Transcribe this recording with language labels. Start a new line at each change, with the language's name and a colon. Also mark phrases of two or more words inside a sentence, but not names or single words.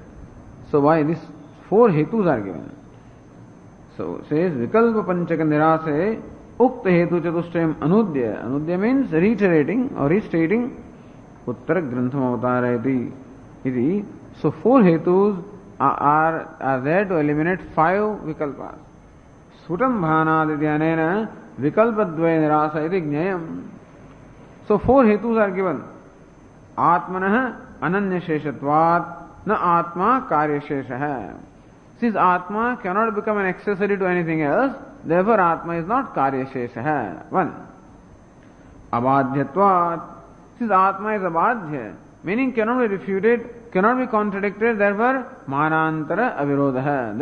English: So why these 4 Hetus are given? So it says
Sanskrit: विकल्प पञ्चक निरासे उक्त हेतु चतुष्टयम् अनुद्य.
English: Anudya means reiterating or restating
Sanskrit: उत्तर ग्रन्थम् अवतारयति इति.
English: So 4 Hetus are there to eliminate 5 Vikalpas.
Sanskrit: सुतम् भानादिद्यनेन विकल्पद्वय निरास इति ज्ञायम्.
English: So 4 Hetus are given.
Sanskrit: आत्मनः अनन्य शेषत्वात् न आत्म कार्य शेषः.
English: Since Atma cannot become an accessory to anything else, therefore Atma is not
Sanskrit: कार्य शेषः. 1. Abadhyatvat.
English: Since Atma is abadhya, meaning cannot be refuted, cannot be contradicted, therefore
Sanskrit: मानान्तर अविरोध.